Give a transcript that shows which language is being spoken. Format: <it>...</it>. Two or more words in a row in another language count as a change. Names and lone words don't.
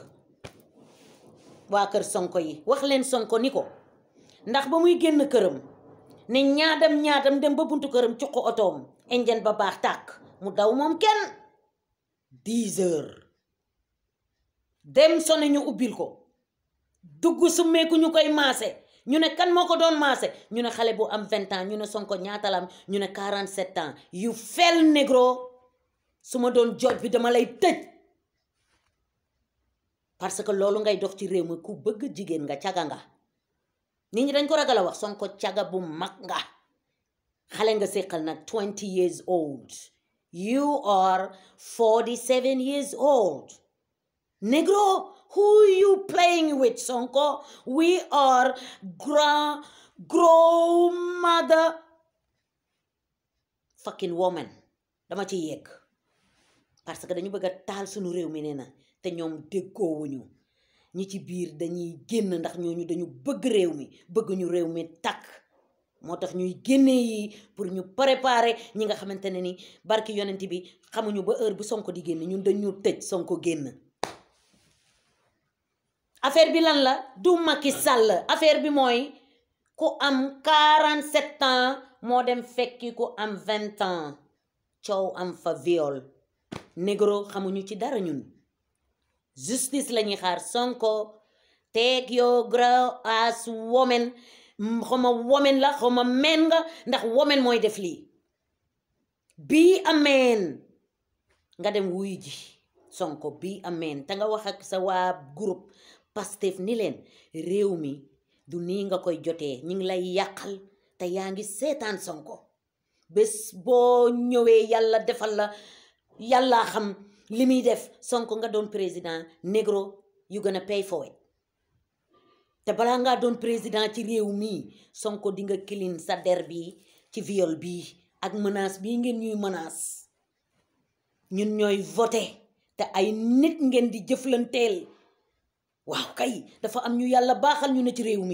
<wo>waa kër Sonko yi wax leen Sonko ni ko ndax ba muy génn këram ne ñaadam dem ba buntu këram cuq otoom engine ba baax tàkk mu daw moom kenn 10 heures dem sone ñu ubbil ko dugg summeeku ñu koy maase ñu ne kan moo ko doon maase ñu ne xale bu am 20 ans ñu ne Sonko ñaata la am ñu ne 47 ans</wo> <en>you fell négro</en> <wo>su ma doon jooj bi dama lay tëj</wo> <fr>parce que</fr> <wo>loolu ngay dox ci réew mi ku bëgg jigéen nga caga nga nit ñi dañ ko ragal a wax Sonko caga bu mag nga xale nga séqal nag</wo> <en>20 years old you are 47 years old negro who you playing with Sonko we are grandmother fucking woman</en> <wo>dama ci yegg</wo> <fr>parce que</fr> <wo>dañu bëgg a taal suñu réew mi nee na te ñoom déggoowuñu ñi ci biir dañuy génn ndax ñooñu dañu bëgg réew mi bëgg ñu réew mi takk moo tax ñuy génnee yi pour ñu préparer ñi nga xamante ne ni barki yonent bi xamuñu ba heure bu Sonko di génn ñun dañu tëj Sonko génn affaire bi lan la du Macky Sall affaire bi mooy ku am 47 ans moo dem fekki ku am 20 ans coow am fa viol négro xamuñu ci dara ñun justice lañuy xaar Sonko</wo> <en>take your grow as woman</en> <wo>xawma woman la xawma men nga ndax woman mooy def lii bii ameen nga dem wuy ji Sonko bii ameen te nga wax ak sa waa groupe Pastef ni leen réew mi du nii nga koy jotee ñu ngi lay yàqal te yaa ngi seetaan Sonko bés boo ñëwee yàlla defal la yàlla xam li muy def Sonko nga doon président négro</wo> <en>you gonna pay for it</en> <wo>te balaa ngaa doon président ci réew mi Sonko di nga kilin sa der bi ci viol bi ak menace bii ngeen ñuy menace ñun ñooy voté te ay nit ngeen di jëflanteel waaw kay dafa am ñu yàlla baaxal ñu ne ci réew</wo>